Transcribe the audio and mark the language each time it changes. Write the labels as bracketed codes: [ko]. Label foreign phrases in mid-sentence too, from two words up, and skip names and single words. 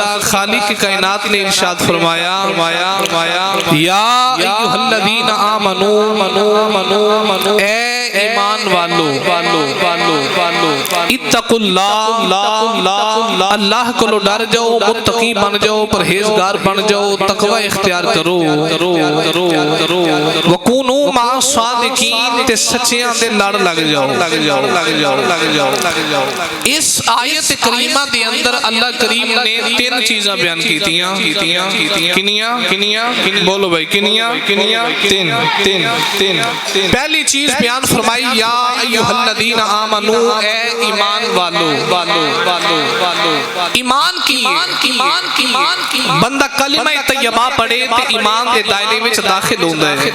[pa] خالق کائنات نے ارشاد فرمایا [ar] یا ایھا الذین آمنو [pa] اے ایمان والو [ar] اتقوا اللہ [ur] اللہ کو ڈر جاؤ، متقی بن جاؤ، پرہیزگار بن جاؤ، تقوی اختیار کرو، [ar] وکونوا مع الصادقین [pa] تے سچیاں دے لڑ لگ جاؤ۔ اس آیت کریمہ دے اندر اللہ کریم نے تین چیزاں بیان کیتیاں، کنیاں بولو بھائی، کنیاں تین۔ پہلی چیز بیان فرمائی [ar] یا ایھا الذین آمنو [pa] اے ایمان والو۔ ایمان کی بندہ کلمہ طیبہ پڑھے تے ایمان دے دائرے وچ داخل ہوندا ہے۔